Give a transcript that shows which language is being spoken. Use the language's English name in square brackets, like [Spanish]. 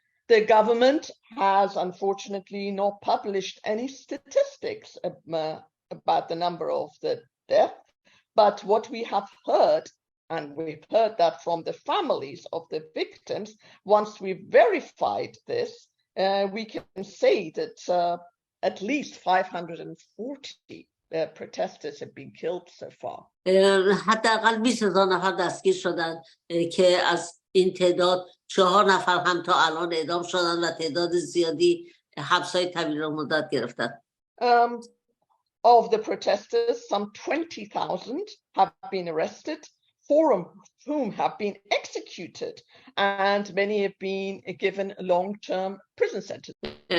[English] The government has unfortunately not published any statistics about the number of the deaths, but what we have heard, and we've heard that from the families of the victims, once we verified this, we can say that at least 540 protesters have been killed so far. [Persian] حداقل 20,000 نفر دستگیر شدن که از این تعداد 4 نفر هم تا الان اعدام شدن و تعداد زیادی حبس‌های طویل مدت گرفتن. [English] Of the protesters, some 20,000 have been arrested, 4 of whom have been executed, and many have been given long-term prison sentences.